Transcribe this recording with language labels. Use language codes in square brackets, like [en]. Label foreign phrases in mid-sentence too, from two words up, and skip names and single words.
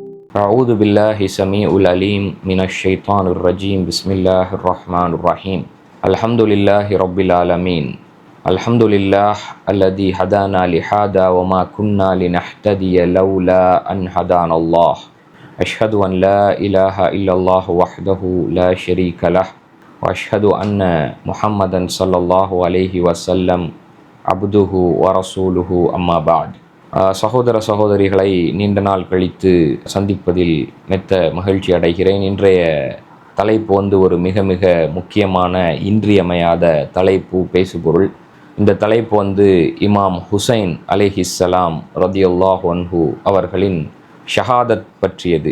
[ar] أعوذ بالله السميع العليم من الشيطان الرجيم بسم الله الرحمن الرحيم الحمد لله رب العالمين الحمد لله الذي هدانا لهذا وما كنا لنهتدي لولا أن هدانا الله أشهد أن لا إله إلا الله وحده لا شريك له وأشهد أن محمدا صلى الله عليه وسلم عبده ورسوله أما بعد. [ta] சகோதர சகோதரிகளை நீண்ட நாள் கழித்து சந்திப்பதில் மெத்த மகிழ்ச்சி அடைகிறேன். இன்றைய தலைப்பு ஒரு மிக மிக முக்கியமான இன்றியமையாத தலைப்பு, பேசுபொருள். இந்த தலைப்பு இமாம் ஹுசைன் [ar] عليه السلام رضي الله عنه [ta] அவர்களின் ஷஹாதத் பற்றியது.